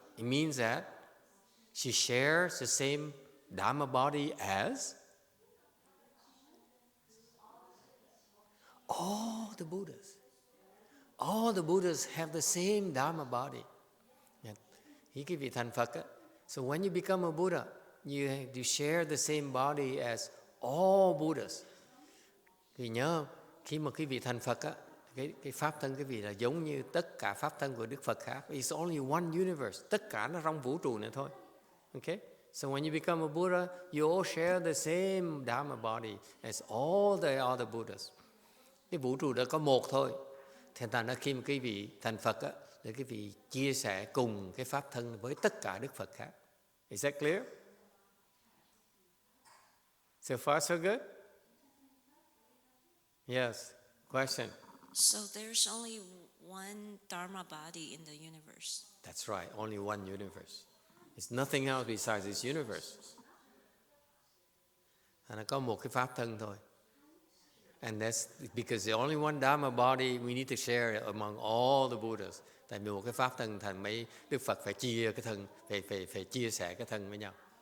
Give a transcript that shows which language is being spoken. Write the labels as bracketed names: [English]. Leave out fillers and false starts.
[English] It means that she shares the same Dharma body as all the Buddhas. All the Buddhas have the same Dharma body. [Vietnamese] Cái vị thành Phật á. [English] So when you become a Buddha, you share the same body as all Buddhas. [Vietnamese] Thì nhớ, khi mà cái vị thành Phật á, cái pháp thân cái vị là giống như tất cả pháp thân của Đức Phật khác. [English] It's only one universe. [Vietnamese] Tất cả nó trong vũ trụ này thôi. [English] Okay? So when you become a Buddha, you all share the same Dharma body as all the other Buddhas. [Vietnamese] Cái vũ trụ đó có một thôi. Thành ra nó khi mà cái vị thành Phật á, để cái vị chia sẻ cùng cái pháp thân với tất cả Đức Phật khác. [English] Is that clear? So far so good? Yes. Question? So there's only one Dharma body in the universe. That's right, only one universe. It's nothing else besides this universe. [Vietnamese] Nó có một cái pháp thân thôi. [English] And that's because the only one Dharma body, we need to share it among all the Buddhas. [Vietnamese] Tại vì một cái pháp thân thành mấy Đức Phật phải chia cái thân, phải chia sẻ cái thân với nhau.